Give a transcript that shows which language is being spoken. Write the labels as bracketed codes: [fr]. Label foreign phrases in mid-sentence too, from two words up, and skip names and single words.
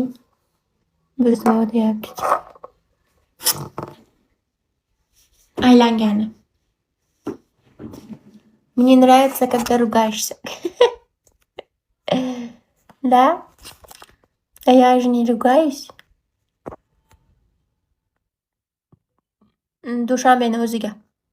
[uz] Bizga deyapti. Aylangani. [ru] Мне нравится, когда ругаешься. Да? А я же не ruгаюсь. [uz] Dushanbeni o'ziga.